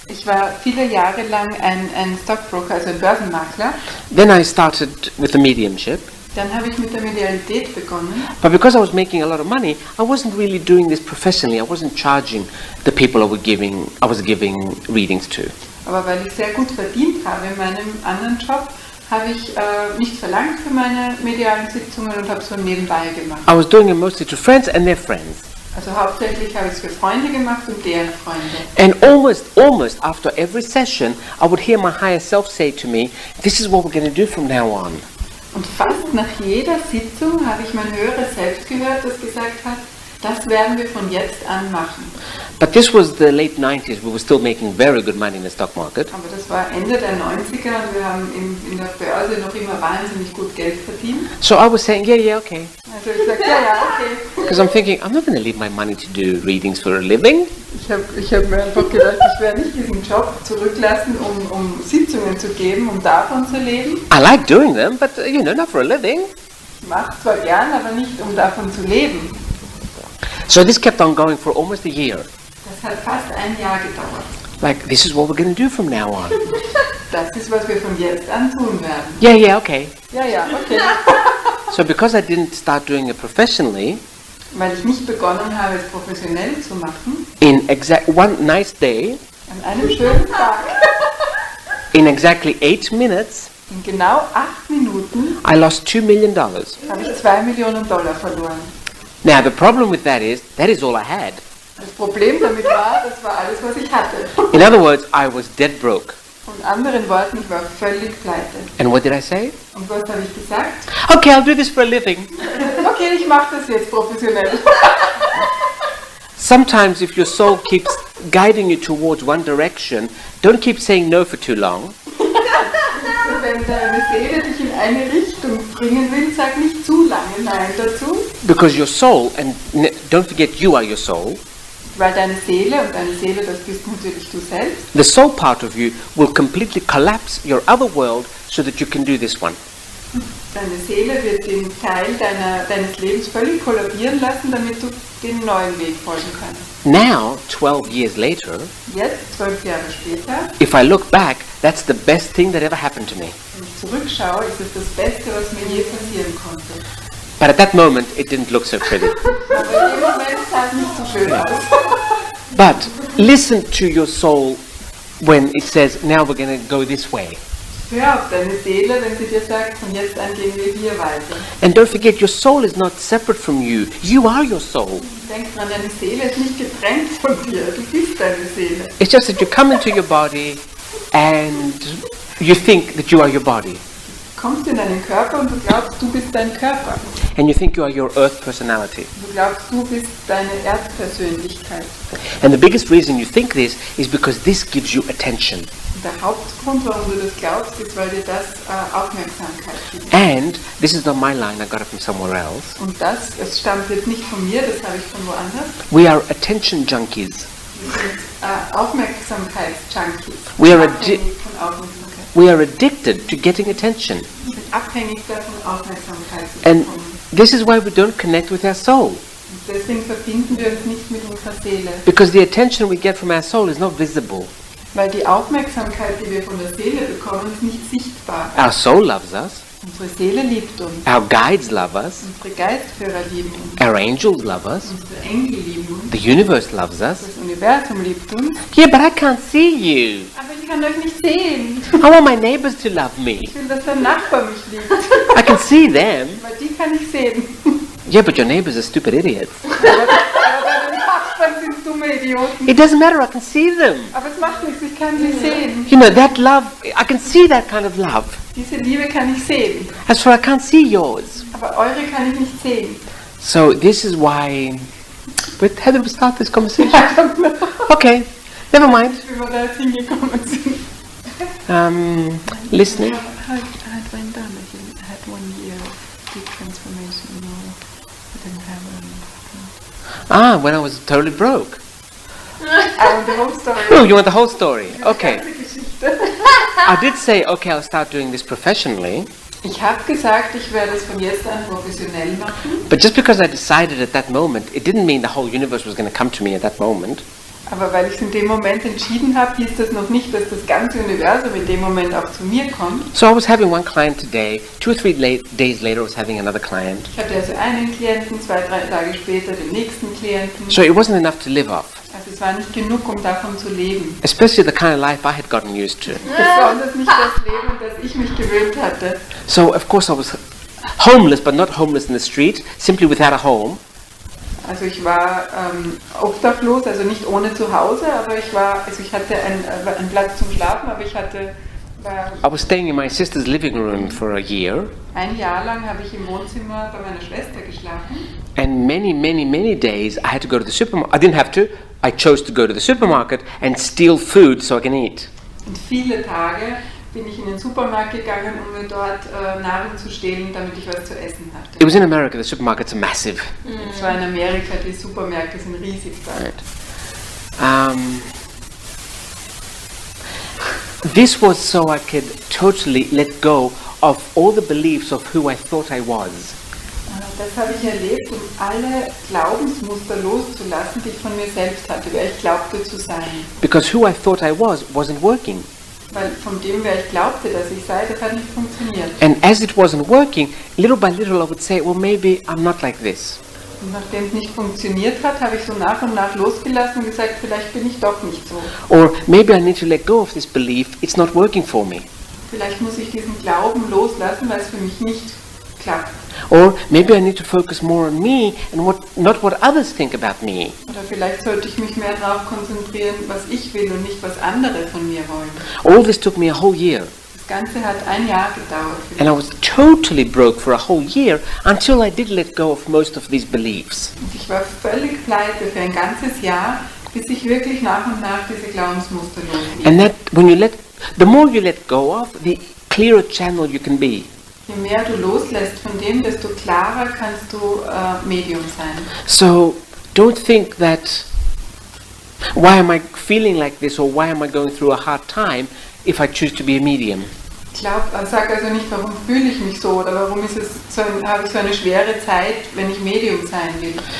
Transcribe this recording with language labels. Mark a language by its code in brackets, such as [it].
[de] Ich war viele Jahre lang ein Stockbroker, also ein Börsenmakler. [en] Then I started with the mediumship. [de] Dann habe ich mit der Medialität begonnen. [en] But because I was making a lot of money, I wasn't really doing this professionally. I wasn't charging the people I was giving readings to. [de] Aber weil ich sehr gut verdient habe in meinem anderen Job, habe ich nicht verlangt für meine medialen Sitzungen und habe es so nebenbei gemacht. [en] I was doing it mostly to friends and their friends. [de] Also hauptsächlich habe ich es für Freunde gemacht und deren Freunde. [en] And almost after every session, I would hear my higher self say to me, "This is what we're going to do from now on." [de] Und fast nach jeder Sitzung habe ich mein höheres Selbst gehört, das gesagt hat, das werden wir von jetzt an machen. [en] But this was the late 90s. We were still making very good money in the stock market. [de] Aber das war Ende der 90er und wir haben in der Börse noch immer wahnsinnig gut Geld verdient. [en] So I was saying, yeah, okay. [de] Also ich sagte, ja, okay. [en] Because I'm thinking, I'm not going to leave my money to do readings for a living. [de] Ich hab mir einfach gedacht, ich werde nicht diesen Job zurücklassen, um Sitzungen zu geben, um davon zu leben. [en] I like doing them, but not for a living. [de] Ich mache zwar gern, aber nicht um davon zu leben. [en] So this kept on going for almost a year. [de] Das hat fast ein Jahr gedauert. [en] Like, this is what we're going to do from now on. [de] Das ist, was wir von jetzt an tun werden. [en] Yeah, okay. [de] Ja, okay. [en] So because I didn't start doing it professionally, [de] Weil ich nicht begonnen habe, es professionell zu machen, [en] in one nice day, [de] an einem schönen Tag, [en] in exactly 8 minutes, [de] in genau 8 Minuten, [en] I lost $2 million. [de] habe ich $2 Millionen verloren. [en] Now the problem with that is all I had. [de] Das Problem damit war, das war alles, was ich hatte. [en] In other words, I was dead broke. [de] In anderen Worten, ich war völlig pleite. [en] And what did I say? [de] Und was habe ich gesagt? [en] Okay, I'll do this for a living. [de] Okay, ich mache das jetzt professionell. [en] Sometimes if your soul keeps guiding you towards one direction, don't keep saying no for too long. [de] Wenn deine Seele dich in eine Richtung bringen will, sag nicht zu lange Nein dazu. [en] Because your soul, and don't forget you are your soul, [de] Weil deine Seele, und deine Seele, das bist natürlich du selbst, [en] the soul part of you will completely collapse your other world so that you can do this one. [de] deine Seele wird den Teil deines Lebens völlig kollabieren lassen, damit du den neuen Weg folgen kannst. [en] Now, 12 years later, [de] Jetzt, 12 Jahre später, [en] if I look back, that's the best thing that ever happened to me. [de] wenn ich zurückschaue, ist es das Beste, was mir je passieren konnte. [en] But at that moment, it didn't look so pretty. [de] Aber in dem Moment sah es nicht so schön aus. [en] But listen to your soul when it says, now we're going to go this way. [de] Hör auf deine Seele, wenn sie dir sagt, von jetzt an gehen wir hier weiter. [en] And don't forget, your soul is not separate from you. You are your soul. [de] Denk dran, deine Seele ist nicht getrennt von dir. Du bist deine Seele. [en] It's just that you come into your body and you think that you are your body. [de] Du kommst in deinen Körper und du glaubst, du bist dein Körper. [en] And you think you are your earth personality. [de] Du glaubst, du bist deine Erdpersönlichkeit. [en] And the biggest reason you think this is because this gives you attention. [de] Und der Hauptgrund, warum du das glaubst, ist, weil dir das Aufmerksamkeit gibt. [en] And this is not my line, I got it from somewhere else. [de] Und es stammt jetzt nicht von mir, das habe ich von woanders. [en] We are attention junkies. [de] Wir sind Aufmerksamkeitsjunkies. [en] We are [de] Abhängig von Aufmerksamkeit. [en] We are addicted to getting attention. [de] Wir sind abhängig davon, Aufmerksamkeit zu [en] And [de] bekommen. [en] this is why we don't connect with our soul. [de] Und deswegen verbinden wir uns nicht mit unserer Seele. [en] Because the attention we get from our soul is not visible. [de] Weil die Aufmerksamkeit, die wir von der Seele bekommen, ist nicht sichtbar. [en] Our soul loves us. [de] Unsere Seele liebt uns. [en] Our guides love us. [de] Unsere Geistführer lieben uns. [en] Our angels love us. [de] Unsere Engel lieben uns. [en] The universe loves us. [de] Das Universum liebt uns. [en] Yeah, but I can't see you. [de] Aber ich kann euch nicht sehen. [en] I want my neighbors to love me. [de] Ich will, dass der Nachbar mich liebt. [en] I can see them. [de] Weil die kann ich sehen. [en] Yeah, but your neighbors are stupid idiots. [de] Aber deine Nachbarn sind dumme Idioten. [en] It doesn't matter, I can see them. [de] Aber es macht nichts, ich kann sie sehen. [en] You know, that love, I can see that kind of love. [de] Diese Liebe kann ich sehen. [en] As for I can't see yours. [de] Aber eure kann ich nicht sehen. [en] So this is why... But how did we start this conversation? Okay, never mind. [de] Wie wir da jetzt hingekommen sind. [en] Listening. I had went down. I had 1 year deep transformation. You know, I didn't have When I was totally broke. I want the whole story. Oh, you want the whole story? Okay. [de] Die ganze Geschichte. [en] I did say, okay, I'll start doing this professionally. [de] Ich habe gesagt, ich werde es von jetzt an professionell machen. [en] But just because I decided at that moment, it didn't mean the whole universe was going to come to me at that moment. [de] Aber weil ich es in dem Moment entschieden habe, hieß das noch nicht, dass das ganze Universum in dem Moment auch zu mir kommt. [en] So I was having one client today, 2 or 3 days later I was having another client. [de] Ich hatte also einen Klienten, 2, 3 Tage später den nächsten Klienten. [en] So it wasn't enough to live off. [de] Also es war nicht genug, um davon zu leben. [en] Especially the kind of life I had gotten used to. [de] Besonders nicht das Leben, das ich mich gewöhnt hatte. [en] So of course I was homeless, but not homeless in the street, simply without a home. [de] Also ich war obdachlos, also nicht ohne Zuhause, aber ich hatte einen Platz zum Schlafen, aber ich hatte... [en] I was staying in my sister's living room for a year. [de] Ein Jahr lang habe ich im Wohnzimmer bei meiner Schwester geschlafen. [en] And many days I had to go to the supermarket. I didn't have to. I chose to go to the supermarket and steal food so I can eat. [de] Und viele Tage bin ich in den Supermarkt gegangen, um mir dort Nahrung zu stehlen, damit ich was zu essen hatte. [en] It was in America. The supermarkets are massive. [de] Es war in Amerika, die Supermärkte sind riesig da. [en] Right. This was so I could totally let go of all the beliefs of who I thought I was. [de] Das habe ich erlebt, um alle Glaubensmuster loszulassen, die ich von mir selbst hatte, wer ich glaubte zu sein. [en] Because who I thought I was wasn't working. [de] Weil von dem, wer ich glaubte, dass ich sei, das hat nicht funktioniert. [en] And as it wasn't working, little by little I would say, well, maybe I'm not like this. [de] Und nachdem es nicht funktioniert hat, habe ich so nach und nach losgelassen und gesagt, vielleicht bin ich doch nicht so. [en] Or maybe I need to let go of this belief, it's not working for me. [de] Vielleicht muss ich diesen Glauben loslassen, weil es für mich nicht klappt. [en] Or maybe I need to focus more on me and not what others think about me. [de] Oder vielleicht sollte ich mich mehr darauf konzentrieren, was ich will und nicht, was andere von mir wollen. [en] All this took me a whole year. [de] Das Ganze hat ein Jahr gedauert. [en] And I was totally broke for a whole year until I did let go of most of these beliefs. [de] Und ich war völlig pleite für ein ganzes Jahr, bis ich wirklich nach und nach diese Glaubensmuster losließ. [en] And that the more you let go of, the clearer channel you can be. [de] Je mehr du loslässt von dem, desto klarer kannst du Medium sein. [en] So don't think that why am I feeling like this or why am I going through a hard time if I choose to be a medium. [de] Sag also nicht, warum fühle ich mich so oder warum habe ich so eine schwere Zeit, wenn ich Medium sein will.